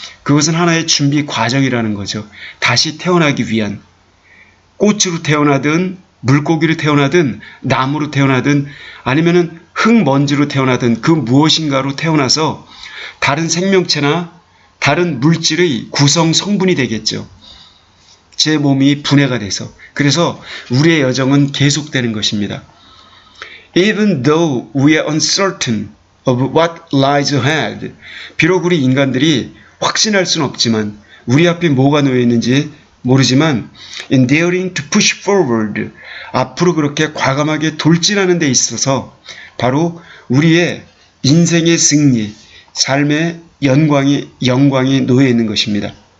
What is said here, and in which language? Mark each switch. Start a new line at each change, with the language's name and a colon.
Korean: 그것은 하나의 준비 과정이라는 거죠. 다시 태어나기 위한, 꽃으로 태어나든 물고기로 태어나든 나무로 태어나든 아니면은 흙먼지로 태어나든 그 무엇인가로 태어나서 다른 생명체나 다른 물질의 구성 성분이 되겠죠. 제 몸이 분해가 돼서. 그래서 우리의 여정은 계속되는 것입니다.
English: Even though we are uncertain of what lies ahead.
Korean: 비록 우리 인간들이 확신할 수는 없지만 우리 앞에 뭐가 놓여 있는지 모르지만
English: in daring to push forward.
Korean: 앞으로 그렇게 과감하게 돌진하는 데 있어서 바로 우리의 인생의 승리, 삶의 영광이 놓여 있는 것입니다.